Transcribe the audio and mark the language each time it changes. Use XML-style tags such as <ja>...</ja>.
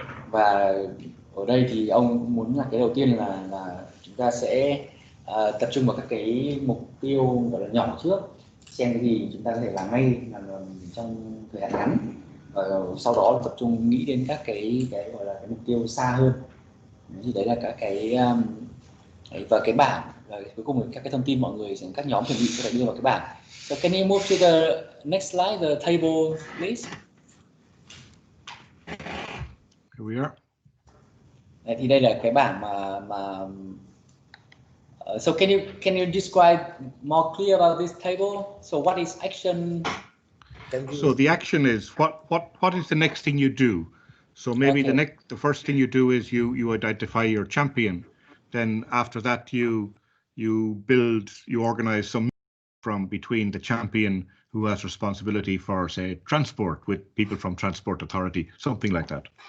<vi>Và ở đây thì ông muốn là cái đầu tiên là chúng ta sẽ tập trung vào các cái mục tiêu gọi là nhỏ trước, xem cái gì chúng ta có thể làm ngay làm trong thời hạn ngắn, và sau đó tập trung nghĩ đến các cái gọi là cái mục tiêu xa hơn. Thì đấy là các cái và cái bảng, và cuối cùng là các cái thông tin mọi người, các nhóm chuẩn bị sẽ phải đưa vào cái bảng.</vi> <en>So can you move to the next slide, the table, please? Here we are.</en> <vi>Đấy, thì đây là cái bảng mà</vi> <en>so can you describe more clear about this table? So what is action? So the action is what is the next thing you do? So maybe Okay. the first thing you do is you identify your champion. Then after that you organize some from between the champion who has responsibility for, say, transport, with people from Transport Authority, something like that.</en>